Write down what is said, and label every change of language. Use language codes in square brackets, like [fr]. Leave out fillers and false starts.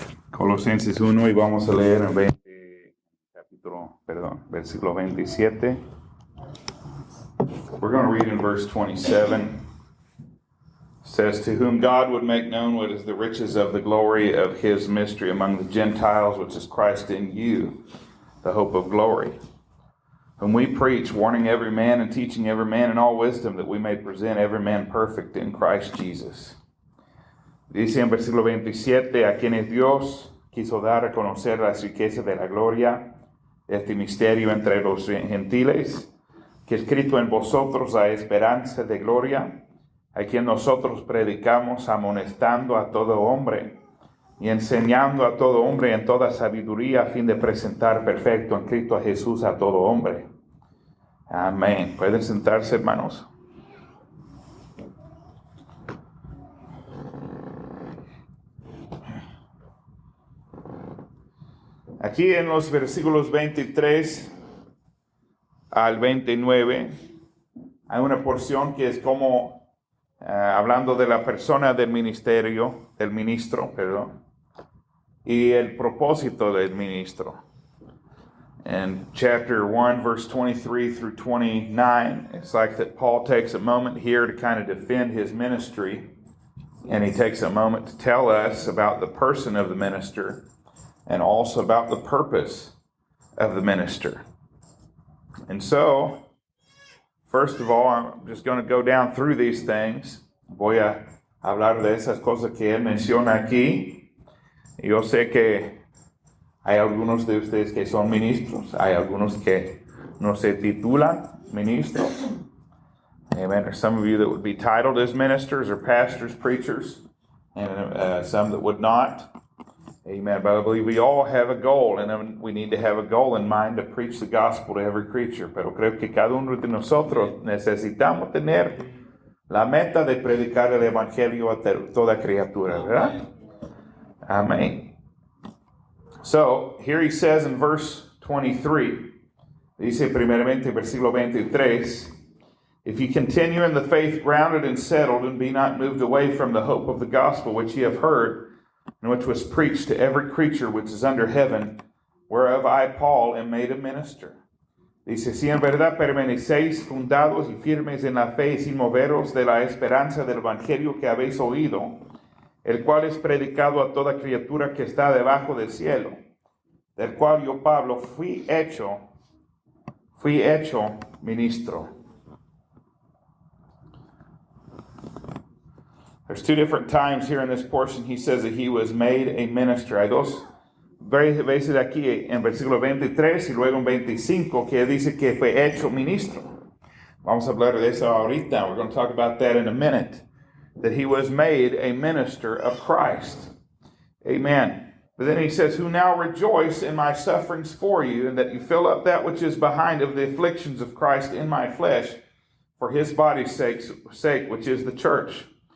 [es] Colosenses 1 y vamos a leer en versículo 27. [en] We're going to read in verse 27. It says, "To whom God would make known what is the riches of the glory of his mystery among the Gentiles, which is Christ in you, the hope of glory. Whom we preach, warning every man and teaching every man in all wisdom, that we may present every man perfect in Christ Jesus." [es] Dice en versículo 27, a quienes Dios quiso dar a conocer las riquezas de la gloria de este misterio entre los gentiles, que escrito en vosotros la esperanza de gloria, a quien nosotros predicamos, amonestando a todo hombre y enseñando a todo hombre en toda sabiduría, a fin de presentar perfecto en Cristo a Jesús a todo hombre. Amén. ¿Pueden sentarse, hermanos? Aquí en los versículos 23 al 29 hay una porción que es como hablando de la persona del ministro, y el propósito del ministro. [en] In chapter 1, verse 23 through 29, it's like that Paul takes a moment here to kind of defend his ministry, and he takes a moment to tell us about the person of the minister and also about the purpose of the minister. And so, first of all, I'm just going to go down through these things. [es] Voy a hablar de esas cosas que él menciona aquí. Yo sé que hay algunos de ustedes que son ministros, hay algunos que no se titulan ministros. Amen. [en] There's some of you that would be titled as ministers or pastors, preachers, and some that would not. Amen. But I believe we all have a goal, and we need to have a goal in mind to preach the gospel to every creature. [es] Pero creo que cada uno de nosotros necesitamos tener la meta de predicar el evangelio a toda criatura, ¿verdad? Amén. [en] So, here he says in verse 23, [es] dice primeramente versículo 23, [en] "If you continue in the faith grounded and settled, and be not moved away from the hope of the gospel which ye have heard, and which was preached to every creature which is under heaven, whereof I, Paul, am made a minister." [es] Dice, "Si en verdad permanecéis fundados y firmes en la fe, sin moveros de la esperanza del evangelio que habéis oído, el cual es predicado a toda criatura que está debajo del cielo, del cual yo, Pablo, fui hecho ministro." [en] There's two different times here in this portion he says that he was made a minister. [es] Hay dos veces aquí en versículo 23 y luego en 25 que dice que fue hecho ministro. Vamos a hablar de eso ahorita. [en] We're going to talk about that in a minute. That he was made a minister of Christ. Amen. But then he says, "Who now rejoice in my sufferings for you, and that you fill up that which is behind of the afflictions of Christ in my flesh, for his body's sake, which is the church."